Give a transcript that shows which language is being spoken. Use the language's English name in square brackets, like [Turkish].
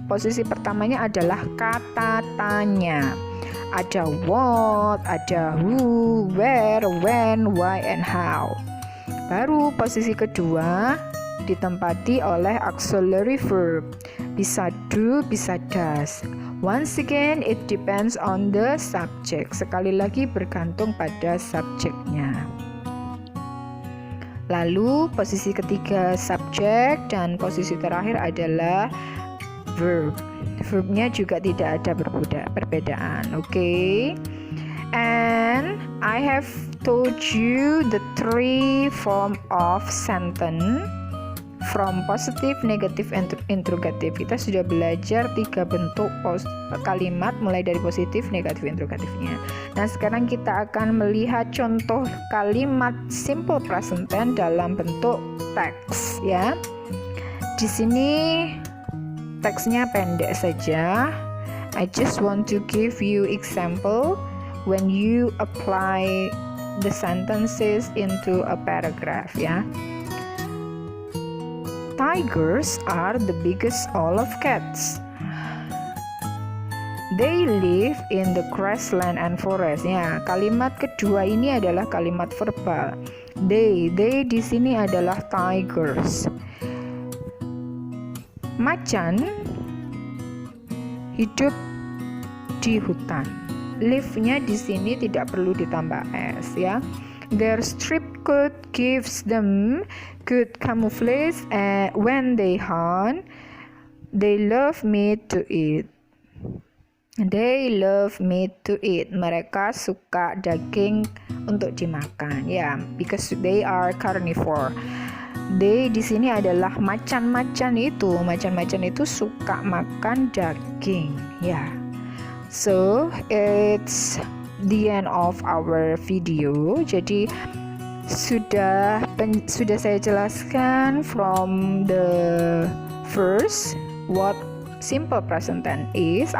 [Indonesian] Posisi pertamanya adalah kata tanya. Ada what, ada who, where, when, why, and how. Baru posisi kedua ditempati oleh auxiliary verb. Bisa do, bisa does. [English] Once again, it depends on the subject. [Indonesian] Sekali lagi bergantung pada subjeknya. Lalu posisi ketiga subjek dan posisi terakhir adalah verb. Verbnya juga tidak ada perbedaan. Okay. [English] And I have told you the 3 form of sentence from positive, negative, and interrogative. [Indonesian] Kita sudah belajar 3 bentuk kalimat mulai dari positif, negatif, interrogatifnya. Nah, sekarang kita akan melihat contoh kalimat simple present tense dalam bentuk teks ya. Di sini teksnya pendek saja. [English] I just want to give you example when you apply the sentences into a paragraph ya. Tigers are the biggest of cats. They live in the grassland and forest. [Indonesian] Ya, kalimat kedua ini adalah kalimat verbal. They di sini adalah tigers. Macan hidup di hutan. Live-nya di sini tidak perlu ditambah s ya. [English] Their strip coat gives them good camouflage when they hunt. They love meat to eat. They love meat to eat. [Indonesian] Mereka suka daging untuk dimakan ya, [English] because they are carnivore. [Indonesian] They di sini adalah macan-macan itu. Macan-macan itu suka makan daging ya. [English] So it's the end of our video. [Indonesian] Jadi sudah saya jelaskan [English] from the first what simple present tense is.